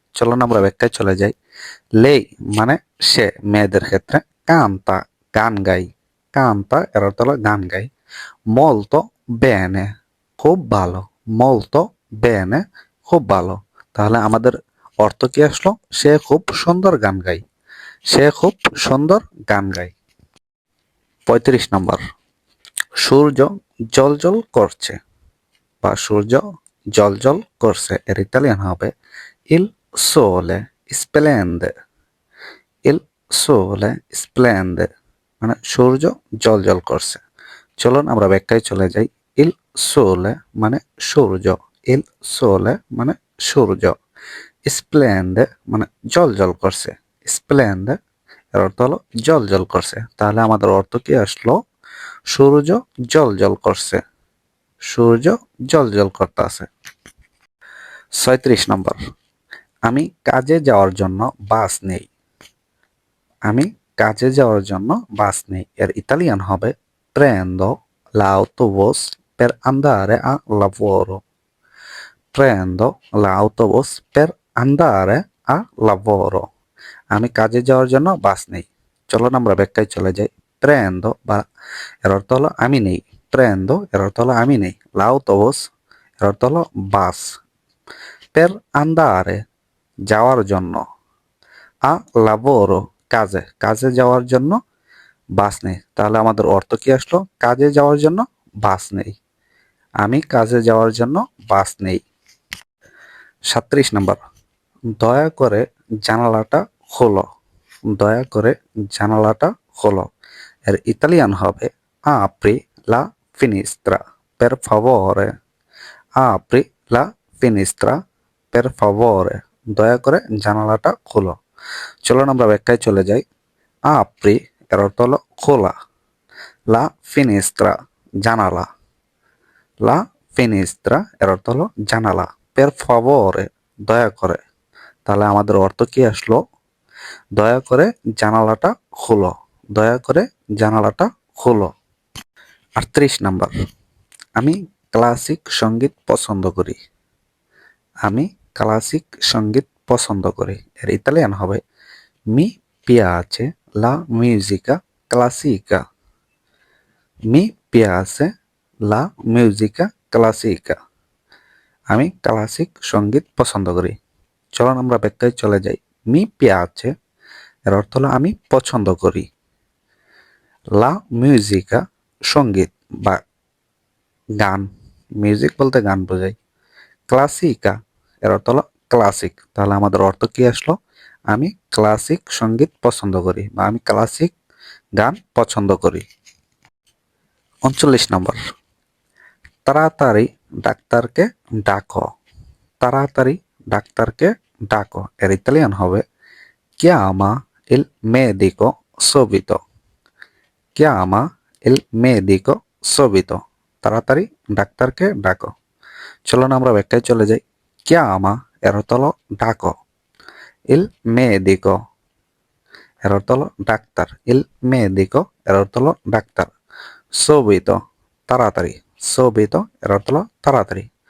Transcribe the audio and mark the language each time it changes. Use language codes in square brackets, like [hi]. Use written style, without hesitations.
[bn] চলুন আমরা ব্যাখ্যায় চলে যাই। লেই মানে সে মেয়েদের ক্ষেত্রে, কান্তা গান গাই, কান্তা এর অর্থ হলো গান গাই, molto bene খুব ভালো, molto bene খুব ভালো। তাহলে আমাদের অর্থ কি আসলো? সে খুব সুন্দর গান গায়, সে খুব সুন্দর গান গায়। 35 নম্বর, সূর্য জ্বলজ্বল করছে বা সূর্য জ্বলজ্বল করছে। এর ইতালিয়ান হবে [it] il sole splende, il sole splende, [bn] মানে সূর্য জ্বলজ্বল করছে। চলুন আমরা ব্যাখ্যায় চলে যাই। ইল সোলে মানে সূর্য, ইল সোলে মানে সূর্য, স্প্লেন্ডে মানে জ্বলজ্বল করছে, স্প্লেন্ডে এর অর্থ হলো জ্বলজ্বল করছে। তাহলে আমাদের অর্থ কি আসলো? সূর্য জ্বলজ্বল করছে, সূর্য জ্বলজ্বল করতেছে। 36 নম্বর, আমি কাজে যাওয়ার জন্য বাস নেই। আমি কাজে যাওয়ার জন্য বাস নেই। এর ইতালিয়ান হবে [it] prendo l'autobus per andare a lavoro. Prendo l'autobus per andare a lavoro. [bn] আমি কাজে যাওয়ার জন্য বাস নেই। চলুন আমরা ব্যাখ্যায় চলে যাই। prendo বা এর অর্থ হলো আমি নেই, prendo এর অর্থ হলো আমি নেই, l'autobus এর অর্থ হলো বাস, per andare যাওয়ার জন্য, a lavoro কাজে, কাজে যাওয়ার জন্য বাস নেই। তাহলে আমাদের অর্থ কি আসলো? কাজে যাওয়ার জন্য বাস নেই। আমি কাজে যাওয়ার জন্য বাস নেই। 37 নম্বর, দয়া করে জানালাটা খোলো। দয়া করে জানালাটা খোলো। এর ইতালিয়ান হবে [it] apri la finestra per favore. apri la finestra per favore. [bn] দয়া করে জানালাটা খোলো। চলুন আমরা ব্যাখ্যায় চলে যাই। apri এর অর্থ হলো খোলা, la finestra জানালা, la finestra এর অর্থ হলো জানালা, per favore দয়া করে। তাহলে আমাদের অর্থ কি আসলো? দয়া করে জানালাটা খোলো, দয়া করে জানালাটা খোলো। 38 নম্বর, আমি ক্লাসিক সঙ্গীত পছন্দ করি। আমি ক্লাসিক সঙ্গীত পছন্দ করি। এর ইতালিয়ান হবে [it] মি piace la musica classica. মি piace la musica classica. [bn] আমি ক্লাসিক সঙ্গীত পছন্দ করি। চলুন আমরা ব্যাখ্যায় চলে যাই। মি piace এর অর্থ হলো আমি পছন্দ করি, লা মিউজিকা সঙ্গীত বা গান, মিউজিক বলতে গান বোঝায়, ক্লাসিকা এর অর্থ হলো ক্লাসিক। তাহলে আমাদের অর্থ কি আসলো? আমি ক্লাসিক সঙ্গীত পছন্দ করি বা আমি ক্লাসিক গান পছন্দ করি। 39 নম্বর, তাড়াতাড়ি ডাক্তারকে ডাকো। তাড়াতাড়ি ডাক্তারকে ডাকো। এর ইতালিয়ান হবে [it] chiama il medico subito. chiama il medico subito. [bn] তাড়াতাড়ি ডাক্তারকে ডাকো। চলুন আমরা ব্যাখ্যায় চলে যাই। chiama এর অর্থ হলো ডাকো, il medico এর অর্থ হলো ডাক্তার, il medico এর অর্থ হলো ডাক্তার, subito তাড়াতাড়ি, subito এর অর্থ হলো তাড়াতাড়ি।